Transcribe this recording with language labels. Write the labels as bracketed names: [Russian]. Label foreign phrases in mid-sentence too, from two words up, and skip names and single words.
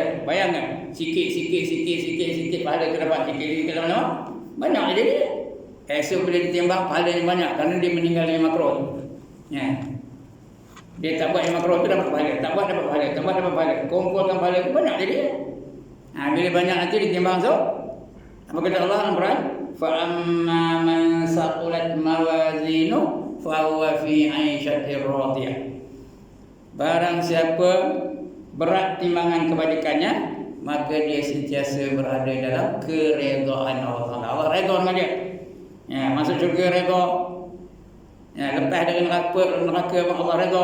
[Malay] Bayangkan, sikit pahala tu dapat, sikit lama-lama banyak je dia. Esok bila ditimbang pahalanya banyak kerana dia meninggalkan yang makruh. Dia tak buat yang makruh tu dapat pahala, tak buat dapat pahala. Kumpulkan pahala tu banyak je dia. Bila banyak nanti ditimbang apa kata Allah dalam Quran? [Arabic] فأما من ثقلت موازينه فهو في عيشة راضية. [Malay] Barang siapa berat timbangan kebajikannya, maka dia sentiasa berada dalam keredaan Allah Ta'ala. Allah redha dengan dia. Masuk syurga redha. Lepas dari neraka Allah redha.